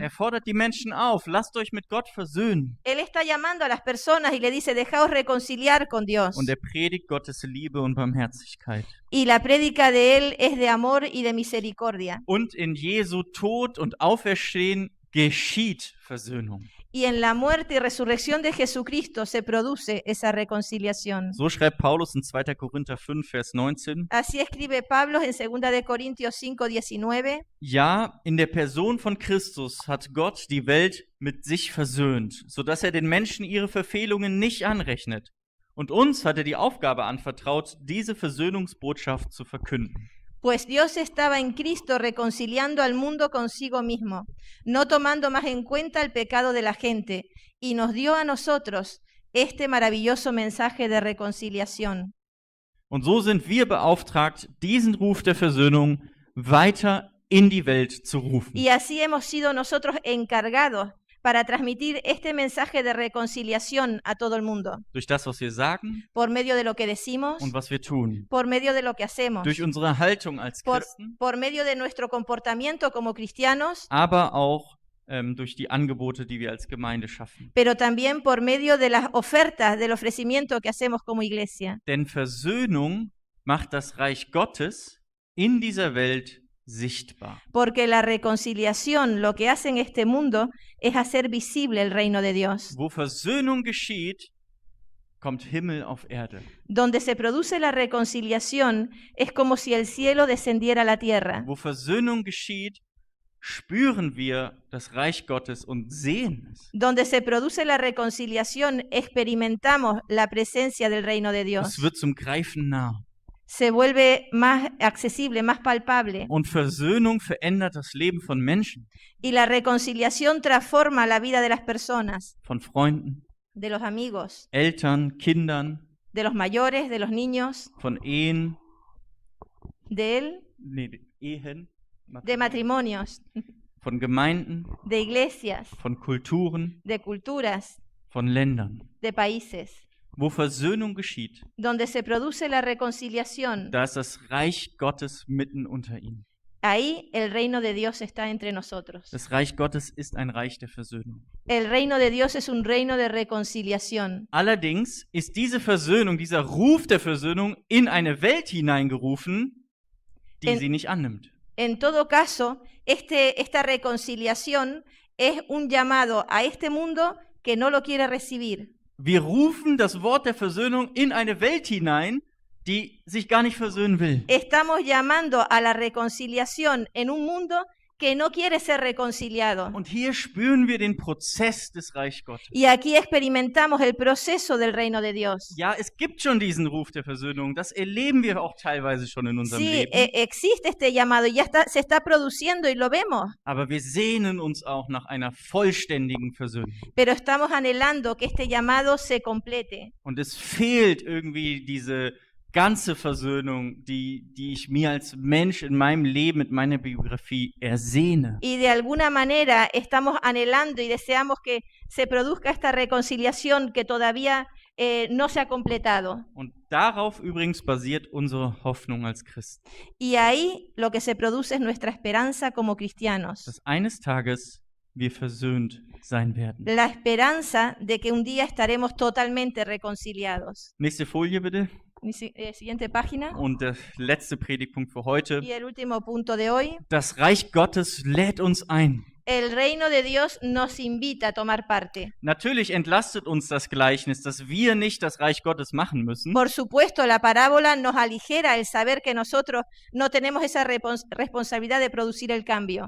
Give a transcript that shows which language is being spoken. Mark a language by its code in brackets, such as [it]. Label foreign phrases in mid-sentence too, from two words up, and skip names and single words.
[de] Er fordert die Menschen auf, lasst euch mit Gott versöhnen. [es] Él está llamando a las personas y le dice, dejaos reconciliar con Dios. [de] Und er predigt Gottes Liebe und Barmherzigkeit. [es] Y la prédica de Él es de amor y de misericordia. [de] Und in Jesu Tod und Auferstehen geschieht Versöhnung. [es] Y en la muerte y resurrección de Jesucristo se produce esa reconciliación. [de] So schreibt Paulus in 2. Korinther 5, Vers 19. [es] Así escribe Pablo en 2 de Corintios 5:19. [de] Ja, in der Person von Christus hat Gott die Welt mit sich versöhnt, sodass er den Menschen ihre Verfehlungen nicht anrechnet. Und uns hat er die Aufgabe anvertraut, diese Versöhnungsbotschaft zu verkünden. [es] Pues Dios estaba en Cristo reconciliando al mundo consigo mismo, no tomando más en cuenta el pecado de la gente, y nos dio a nosotros este maravilloso mensaje de reconciliación. [de] Und so sind wir beauftragt, diesen Ruf der Versöhnung weiter in die Welt zu rufen. [es] Y así hemos sido nosotros encargados para transmitir este mensaje de reconciliación a todo el mundo, [de] Durch das, was wir sagen [es] por medio de lo que decimos, [de] und was wir tun. [es] por medio de lo que hacemos, [de] Durch unsere Haltung als [es] por, [de] Christen, [es] por medio de nuestro comportamiento como cristianos, [de] aber auch durch die Angebote, die wir als Gemeinde schaffen. [es] pero también por medio de las ofertas, del ofrecimiento que hacemos como iglesia. [de] Denn Versöhnung macht das Reich Gottes in dieser Welt sichtbar. [es] Porque la reconciliación lo que hace en este mundo es hacer visible el reino de Dios. [de] Wo Versöhnung geschieht, kommt Himmel auf Erde. [es] Donde se produce la reconciliación es como si el cielo descendiera a la tierra. [de] Wo Versöhnung geschieht, spüren wir das Reich Gottes und sehen es. [es] Donde se produce la reconciliación experimentamos la presencia del reino de [de] Es [es] Dios. [de] wird zum Greifen nah. [es] Se vuelve más accesible, más palpable. [de] Und Versöhnung verändert das Leben von Menschen, [es] Y la reconciliación transforma la vida de las personas, [de] von Freunden, [es] de los amigos, [de] Eltern, Kindern, [es] de los mayores, de los niños, [de] von Ehen, Ehen, [es] de matrimonios, [de] von Gemeinden, [es] de iglesias, [de] von Kulturen, [es] de culturas, [de] von Ländern. [es] de países. [de] Wo Versöhnung geschieht, [es] Donde se produce la reconciliación, [de] da ist das Reich Gottes mitten unter ihnen. [es] ahí el reino de Dios está entre nosotros. [de] Das Reich Gottes ist ein Reich der Versöhnung. [es] El reino de Dios es un reino de reconciliación. [de] Allerdings ist diese Versöhnung, dieser Ruf der Versöhnung in eine Welt hineingerufen, die [es] En- [de] sie nicht annimmt. [es] En todo caso, esta reconciliación es un llamado a este mundo que no lo quiere recibir. [de] Wir rufen das Wort der Versöhnung in eine Welt hinein, die sich gar nicht versöhnen will. [es] Estamos llamando a la reconciliación en un mundo que no quiere ser reconciliado. [de] Und hier spüren wir den Prozess des Reich Gottes. [es] Y aquí experimentamos el proceso del reino de Dios. [de] Ja, es gibt schon diesen Ruf der Versöhnung. Das erleben wir auch teilweise schon in unserem [es] Sí, [de] Leben. [es] existe este llamado y se está produciendo y lo vemos, [de] Aber wir sehnen uns auch nach einer vollständigen Versöhnung. [es] pero estamos anhelando que este llamado se complete. [de] Und es fehlt irgendwie diese ganze Versöhnung, die ich mir als Mensch in meinem Leben, mit meiner Biografie ersehne. [es] Y de alguna manera estamos anhelando y deseamos que se produzca esta reconciliación que todavía no se ha completado. [de] Und darauf übrigens basiert unsere Hoffnung als Christen. [es] Y ahí lo que se produce es nuestra esperanza como cristianos. [de] Dass eines Tages wir versöhnt sein werden. [es] La esperanza de que un día estaremos totalmente reconciliados. [de] Nächste Folie bitte. [es] Siguiente página. [de] Und der letzte Predigtpunkt für heute. [es] Y el último punto de hoy. [de] Das Reich Gottes lädt uns ein. [es] El reino de Dios nos invita a tomar parte. [de] Natürlich entlastet uns das Gleichnis, dass wir nicht das Reich Gottes machen müssen. [es] Por supuesto, la parábola nos aligera el saber que nosotros no tenemos esa responsabilidad de producir el cambio.